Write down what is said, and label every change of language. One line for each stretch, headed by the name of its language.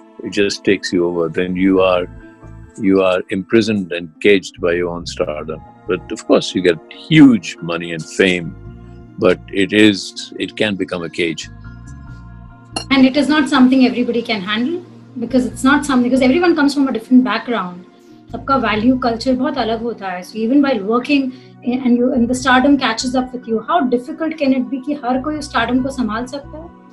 English: It just takes you over. Then you are imprisoned and caged by your own stardom. But of course, you get huge money and fame. But it can become a cage. And it is not something everybody can handle. Because it's not something, because everyone comes from a different background.
Hindi: सबका value culture बहुत अलग होता है.
English: So even while working and the stardom catches up with you, how difficult can it be
Hindi: कि हर कोई
English: stardom
Hindi: को संभाल सकता है?